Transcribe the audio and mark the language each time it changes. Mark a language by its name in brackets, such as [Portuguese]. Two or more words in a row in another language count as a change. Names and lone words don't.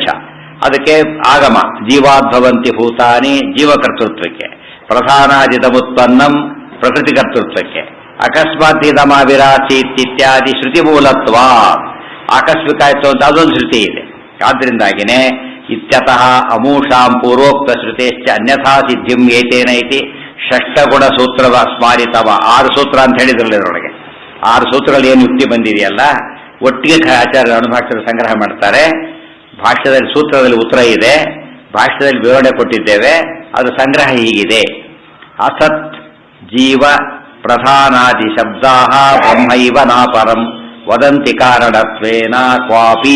[Sanskrit] ಅದಕ್ಕೆ ಆಗಮ ಜೀವಾದ್ಭವಂತಿ ಭೂತಾನಿ ಜೀವಕರ್ತೃತ್ವಕ್ಕೆ, ಪ್ರಧಾನಾದಿದ ಉತ್ಪನ್ನಂ ಪ್ರಕೃತಿ ಕರ್ತೃತ್ವಕ್ಕೆ, ಅಕಸ್ಮಾತ್ ಇದಮಾವಿರಾಸೀತ್ ಇತ್ಯಾದಿ ಶ್ರುತಿ ಮೂಲತ್ವ. [Kannada] ಆಕಸ್ಮಿಕ ಆಯಿತು ಅಂತ ಅದೊಂದು ಶ್ರುತಿ ಇದೆ. ಆದ್ದರಿಂದಾಗಿನೇ [Sanskrit] ಇತ್ಯತಃ ಅಮೂಷಾಂ ಪೂರ್ವೋಕ್ತ ಶ್ರುತೇಶ್ಚ ಅನ್ಯಥಾ ಸಿದ್ಧಿಂ ಏತೇನ ಇತಿ ಷಷ್ಠಗುಣ ಸೂತ್ರದ ಸ್ಮಾರಿತವ. [Kannada] 6 ಸೂತ್ರ ಅಂತ ಹೇಳಿದ್ರಲ್ಲ ಇದರೊಳಗೆ. 6 ಸೂತ್ರಗಳಲ್ಲಿ ಏನು ಯುಕ್ತಿ ಬಂದಿದೆಯಲ್ಲ, ಒಟ್ಟಿಗೆ ಆಚಾರ್ಯ ಅನುಭಾಷ್ಯದ ಸಂಗ್ರಹ ಮಾಡ್ತಾರೆ. ಭಾಷ್ಯದಲ್ಲಿ ಸೂತ್ರದಲ್ಲಿ ಉತ್ತರ ಇದೆ, ಭಾಷ್ಯದಲ್ಲಿ ವಿವರಣೆ ಕೊಟ್ಟಿದ್ದೇವೆ. ಅದು ಸಂಗ್ರಹ ಹೀಗಿದೆ: [Sanskrit] ಅಸತ್ ಜೀವ ಪ್ರಧಾನಾದಿ ಶಬ್ದಾ ಬ್ರಹ್ಮೈವ ನಾಪರಂ ವದಂತಿ ಕಾರಣತ್ವೇನ ಕ್ವಾಪಿ.